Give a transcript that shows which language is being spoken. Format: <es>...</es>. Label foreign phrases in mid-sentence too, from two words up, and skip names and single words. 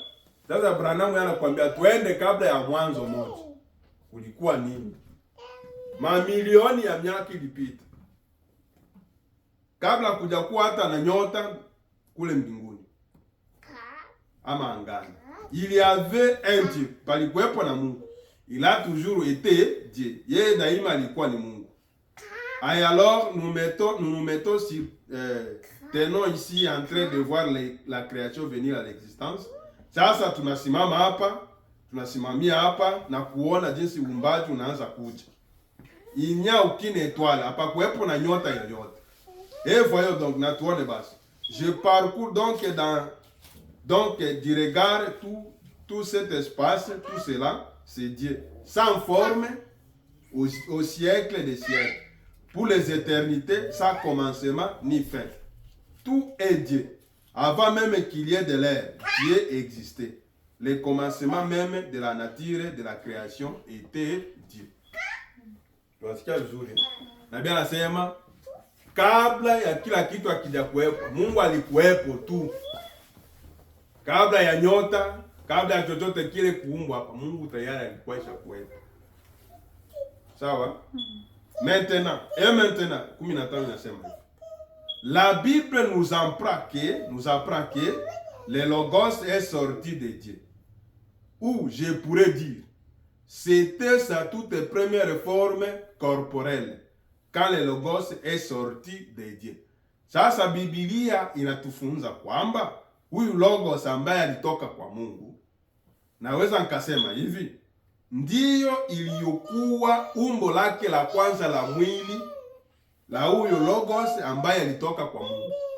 <sw>Sasa Abrahamu anakuambia twende kabla ya mwanzo moja. Kulikuwa nini? Mamilioni ya miaka ilipita. Kabla kuja kuwa hata na nyota kule mbinguni ama angani.</sw> <fr>Il y avait un Dieu,</fr> <sw>palikuwepo na Mungu.</sw> <fr>Il a toujours été Dieu.</fr> <sw>Yeye daima alikuwa ni Mungu.</sw> <fr>Et alors nous nous mettons sur tenons ici en train de voir la création venir à l'existence.</fr> <sw>Sasa tunasimamia hapa na kuona jinsi uumbaji unaanza kuja.</sw> <fr>Il n'y a aucune étoile,</fr> <sw>hapakuwepo na nyota yoyote.</sw> <fr>Et voyons donc,</fr> <sw>na tuone basi.</sw> <fr>Je parcours donc du regard tout cet espace, tout cela, c'est Dieu. Sans forme, au siècle des siècles. Pour les éternités, sans commencement ni fin. Tout est Dieu. Avant même qu'il y ait de l'air, Dieu existait. Le commencement même de la nature, de la création, était Dieu.</fr> <sw>Tunasikia vizuri. Nabii anasema kabla ya kila kitu akija kuwepo, Mungu alikuwepo tu. Kabla ya nyota, kabla ya chochote kile kuumbwa hapa, Mungu tayari alikuwa kuwepo. Sawa? Maintenant, 15 nasema.</sw> <fr>La Bible nous apprend que le Logos est sorti de Dieu. Ou je pourrais dire, c'était sa toute première forme corporelle quand le Logos est sorti de Dieu.</fr> <sw>Sasa Biblia inatufunza kwamba huyu Logos ambaye alitoka kwa Mungu, naweza nikasema hivi, ndiyo iliyokuwa umbo lake la kwanza la mwili la huyo Logos ambaye alitoka kwa Mungu.</sw>